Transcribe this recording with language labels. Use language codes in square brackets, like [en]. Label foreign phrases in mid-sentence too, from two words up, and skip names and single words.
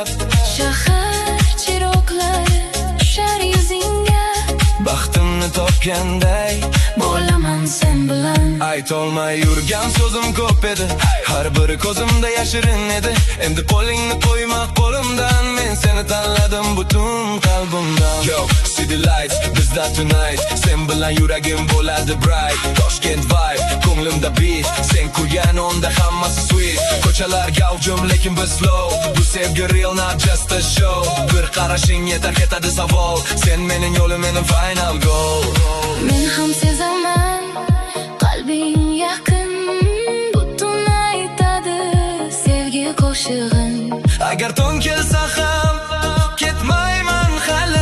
[uz] Shahar chiroqlari tushar yuzingga, Baxtimni topganday bo'laman sen bilan. aytolmay yurgan so'zim ko'p edi, har biri ko'zimda yashirin edi. Endi qo'lingni qo'yma qo'limdan, men seni tanladim butun qalbimdan. [en] Yo, see the lights, [uz] bizda tonight, sen bilan yuragim bo'ladi bright. Toshkent vibe, ko'nglimda beat, sen kulgan onda hammasi sweet. Ko'chalar gavjum lekin biz slow, bu sevgi real, [en] not just a show. [uz] Bir qarashing yetar ketadi savol, sen mening yo'lim, mening [en] final goal. [uz] Men ham sezaman, qalbing yaqin, butun aytadi sevgi qo'shig'in. Agar tong kelsa ham ketmayman hali,